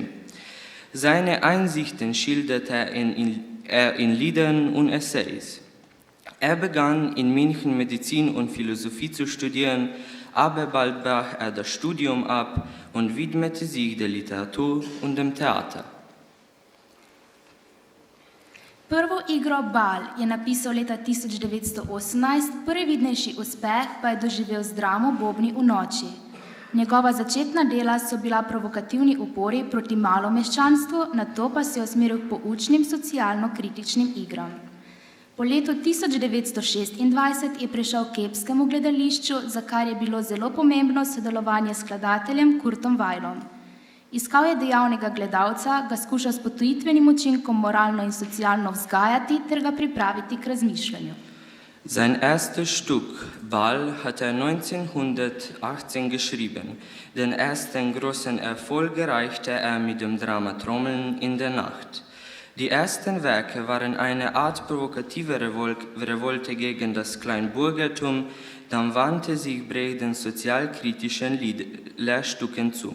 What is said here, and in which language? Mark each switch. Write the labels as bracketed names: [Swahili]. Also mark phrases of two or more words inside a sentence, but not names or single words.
[German] Seine Einsichten schilderte er in Liedern und Essays. Er begann in München Medizin und Philosophie zu studieren, aber bald brach er das Studium ab und widmete sich der Literatur und dem Theater. [Slovenian] Prvo igro Bal je napisal leta 1918, prvi vidnejši uspeh pa je doživel z dramo Bobni v noči. Njegova začetna dela so bila provokativni upori proti malomeščanstvu, nato pa se je usmeril k poučnim socialno-kritičnim igram. Po letu 1926 je prišel k epskemu gledališču, za kar je bilo zelo pomembno sodelovanje s skladateljem Kurtom Weilom. Iskal je dejavnega gledalca, ga skušal s potujitvenim učinkom moralno in socialno vzgajati ter ga pripraviti k razmišljanju. [German] Sein erstes Stück, Bal, hat er 1918 geschrieben. Den ersten großen Erfolg erreichte er mit dem Drama Trommeln in der Nacht. Die ersten Werke waren eine Art provokative Revolte gegen das Kleinbürgertum, dann wandte sich Brecht den sozialkritischen Lehrstücken zu.